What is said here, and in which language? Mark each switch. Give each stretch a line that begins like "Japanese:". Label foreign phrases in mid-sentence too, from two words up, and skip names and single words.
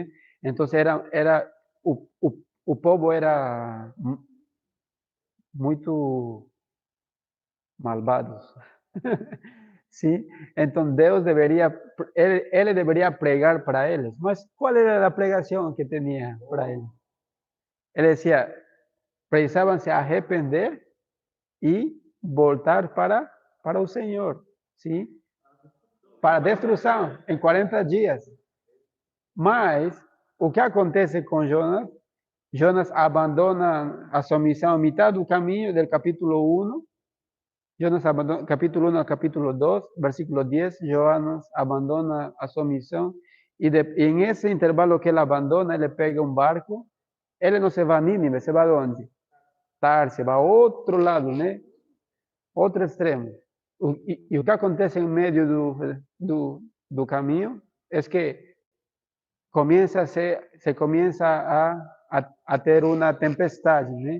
Portuguese: Entonces o povo era muito malvados.
Spanish: ¿Sí? Entonces Deus debería, él debería pregar para ellos. Mas ¿cuál era la pregación que tenía para él? Él decía, precisaban se arrepender y voltar para el Señor, ¿sí? Para destrucción en 40 días.
Portuguese: Mas o que acontece com Jonas? Jonas abandona a sua missão a mitad do caminho del capítulo 1. Jonas abandona, capítulo 1 al capítulo 2, versículo 10, Jonas abandona a sua missão e
Spanish: en ese intervalo
Portuguese: que ele abandona, ele pega um barco, ele não
Spanish: se va a Nínive, se va a
Portuguese: onde? Tarse, va a outro lado, né? Outro extremo. E o que acontece em meio do caminho é que
Spanish: se comienza
Portuguese: a ter uma tempestade, né?